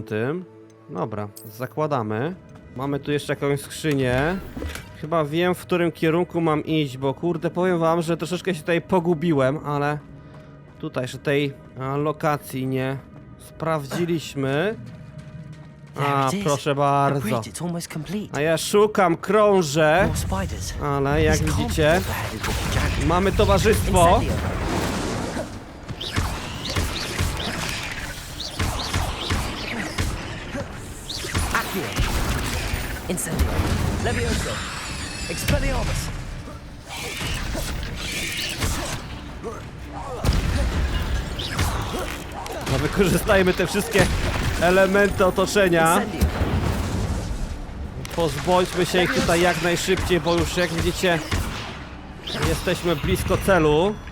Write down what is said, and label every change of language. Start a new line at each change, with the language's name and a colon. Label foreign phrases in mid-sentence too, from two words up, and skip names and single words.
Polish: Dobra, zakładamy. Mamy tu jeszcze jakąś skrzynię. Chyba wiem, w którym kierunku mam iść, bo kurde, powiem wam, że troszeczkę się tutaj pogubiłem, ale tutaj jeszcze tej lokacji nie sprawdziliśmy. A, proszę bardzo.
English: The bridge, it's almost complete.
Polish: A ja szukam, krążę.
English: More spiders.
Polish: Ale jak widzicie, mamy towarzystwo. Incendio. Levioso. Expelliarmus. No wykorzystajmy te wszystkie elementy otoczenia. Pozbądźmy się ich tutaj jak najszybciej, bo już jak widzicie jesteśmy blisko celu.